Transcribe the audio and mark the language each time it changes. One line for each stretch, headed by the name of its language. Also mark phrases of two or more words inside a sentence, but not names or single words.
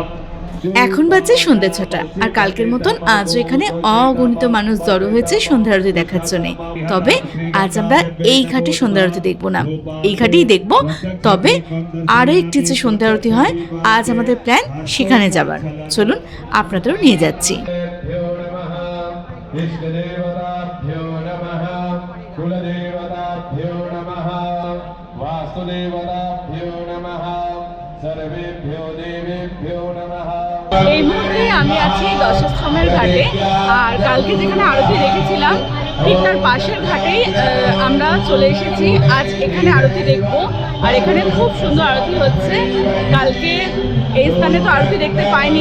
Bangla: এখন বাজে সন্ধ্যে 6টা, আর কালকের মতন আজও এখানে অগণিত মানুষ জড়ো হয়েছে সন্ধ্যা আরতি দেখার জন্য। তবে আজ আমরা এই ঘাটে সন্ধ্যা আরতি দেখবো না, এই ঘাটেই দেখব। তবে আরও একটি যে সন্ধ্যা আরতি হয়, আজ আমাদের প্ল্যান সেখানে যাবার। চলুন আপনাদেরও নিয়ে যাচ্ছি।
Sanskrit: इष्टदेवताभ्यो नमः कुलदेवताभ्यो नमः वासुदेवताभ्यो नमः सर्वेभ्यो देवेभ्यो नमः।
Bangla: এই মুহূর্তে আমি আছি দশাশ্বমেধ ঘাটে, আর কালকে যেখানে আরতি দেখেছিলাম ঠিক তার পাশের ঘাটেই আমরা চলে এসেছি। আজ এখানে আরতি দেখব, আর এখানে খুব সুন্দর আরতি হচ্ছে। কালকে এই স্থানে তো আরতি দেখতে পাইনি।